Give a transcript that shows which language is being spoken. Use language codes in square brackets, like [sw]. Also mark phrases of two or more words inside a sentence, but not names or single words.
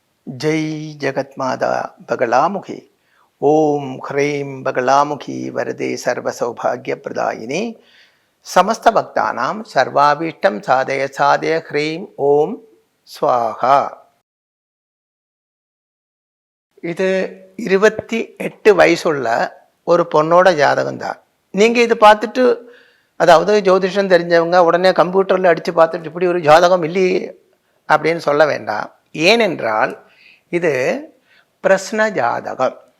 [sa] जय जगत्माता बगलामुखी ओम ह्रीं बगलामुखी वरदे सर्वसौभाग्यप्रदायिनी समस्त भक्तानां सर्वाभीष्टं साधय साधय ह्रीं ओम स्वाहा. [ta] இது 28 வயசுள்ள ஒரு பொண்ணோட ஜாதகம் தான். நீங்கள் இது பார்த்துட்டு, அதாவது ஜோதிஷம் தெரிஞ்சவங்க உடனே கம்ப்யூட்டரில் அடித்து பார்த்துட்டு இப்படி ஒரு ஜாதகம் இல்லையே அப்படின்னு சொல்ல வேண்டாம். ஏனென்றால் இது பிரஸ்ன ஜாதகம்.